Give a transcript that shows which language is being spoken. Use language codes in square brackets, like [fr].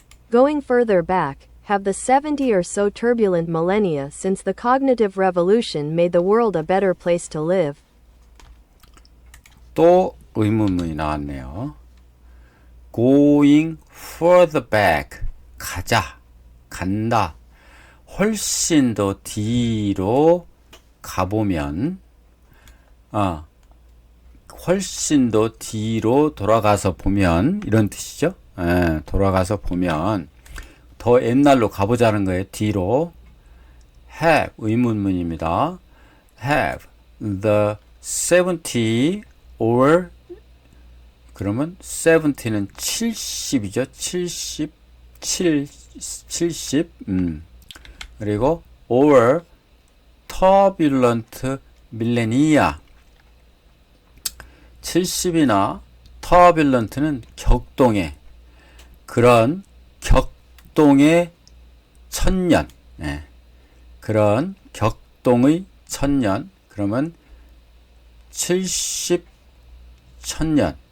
[en] Going further back, have the 70 or so turbulent millennia since the cognitive revolution made the world a better place to live? [ko] 또 의문문이 나왔네요. [en] Going further back, [ko] 간다. 훨씬 더 뒤로 가보면, 훨씬 더 뒤로 돌아가서 보면, 이런 뜻이죠. 돌아가서 보면, 더 옛날로 가보자는 거예요. 뒤로. [en] Have, [ko] 의문문입니다. [en] Have the 70 or, [ko] 그러면 70는 70이죠. 70. 그리고 [en] or turbulent millennia. [ko] 70이나 turbulent는 격동의, 그런 격동의 천년. 그런 격동의 천년. 그러면 70 천년.